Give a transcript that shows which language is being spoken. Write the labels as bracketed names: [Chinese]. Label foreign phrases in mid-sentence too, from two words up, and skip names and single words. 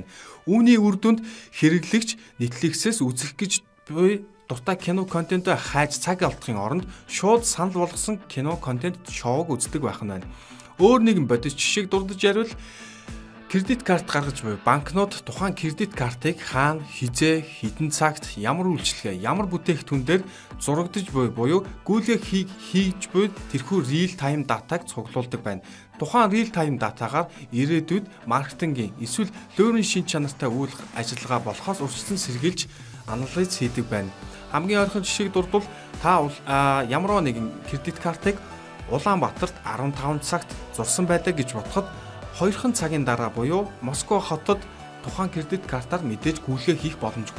[Mongolian] Үүний үр дүнд хэрэглэгч Netflix-с үзэх гэж буй дуртай кино контентоо хайж цаг алдахын оронд шууд санал болгосон кино контент шоуг үздэг байх нь байна. Өөр нэгэн бодис жишээг дурдж яривал кредит карт гаргаж буй банкнууд тухайн кредит картыг хаана, хизээ, хэдэн цагт, ямар үйлчилгээ, ямар бүтээгдэхүүн дээр зурагдж буюу гүйлгээ хийж буй тэрхүү [English] real time [Mongolian] датаг цуглуулдаг байна. Тухайн [English] real time [Mongolian] датагаар ирээдүйд маркетингийн эсвэл дөөрийн шин чанартай үйл ажиллагаа болохоос урьдчилан сэргийлж анализ хийдэг байна. Хамгийн ойрхон жишээг дурдвал та ямар нэгэн кредит картыг Улаанбаатарт 15 цагт зурсан байдаг гэж бодоход 2 цагийн дараа буюу Москва хотод тухайн кредит картаар мэдээж гүйлгээ хийх боломжгүй.